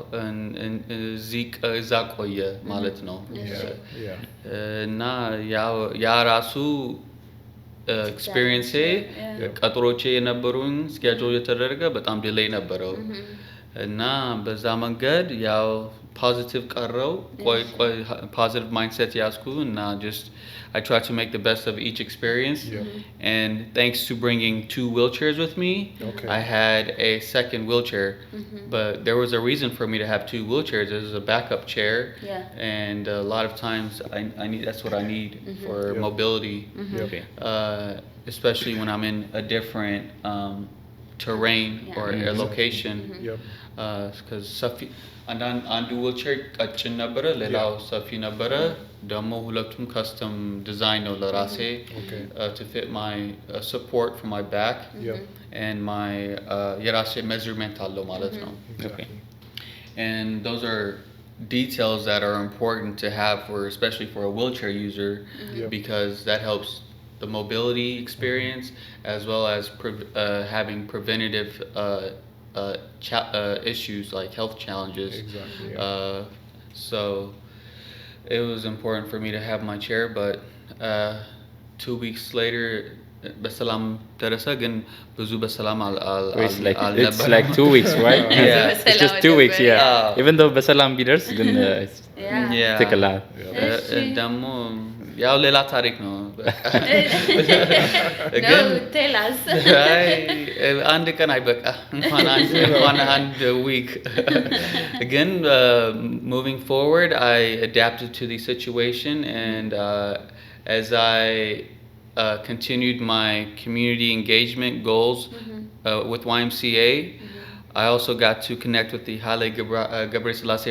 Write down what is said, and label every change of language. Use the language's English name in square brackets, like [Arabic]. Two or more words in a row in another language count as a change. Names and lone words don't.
[Amharic] እዛ ቆየ ማለት ነው እና ያ ራሱ ኤክስፒሪየንስ ቀጥሮቼ የነበሩኝ ስኬጁል የተደረገ በጣም ዲሌይ ነበረው እና በዛ መንገድ ያው positive ቀረው [English] positive mindset ያስኩ እና just I try to make the best of each experience and thanks to bringing 2 wheelchairs with me I had a second wheelchair but there was a reason for me to have 2 wheelchairs. There's a backup chair and a lot of times I need that's what I need for mobility especially when I'm in a different terrain or a location because [Amharic] አንዱ ዊልቸር ቀጭን ነበረ ሌላው ሰፊ ነበረ ደግሞ ሁለቱም [English] custom design [Amharic] ነው ለራሴ [English] to fit my support for my back and my የራሴ measurement [Amharic] አለው ማለት ነው [English] and those are details that are important to have for especially for a wheelchair user because that helps the mobility experience as well as having preventative issues like health challenges. So it was important for me to have my chair but 2 weeks later [Amharic] በሰላም ደረሰ ግን ብዙ በሰላም [English] it's like 2 weeks right it's just 2 weeks even though [Amharic] በሰላም ቢደርስ ግን ትክክላል ደግሞ ያው ሌላ ታሪክ ነው [English] ግን tell us [Amharic] አንድ ቀን አይበቃ እንኳን አንድ [English] week again moving forward I adapted to the situation and as I continued my community engagement goals with YMCA I also got to connect with the Haile Gebrselassie